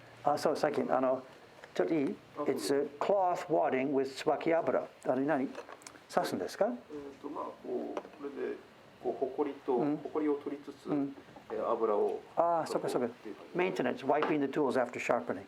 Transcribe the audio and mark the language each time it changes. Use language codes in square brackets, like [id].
[ja] あ、そう最近ちょっといい？ [en] It's a cloth wadding with 椿油。 [ja] 何？刺すんですか？まあこれで埃を取りつつ、油を。ああ、そうか。 [en] Maintenance, wiping the tools after sharpening.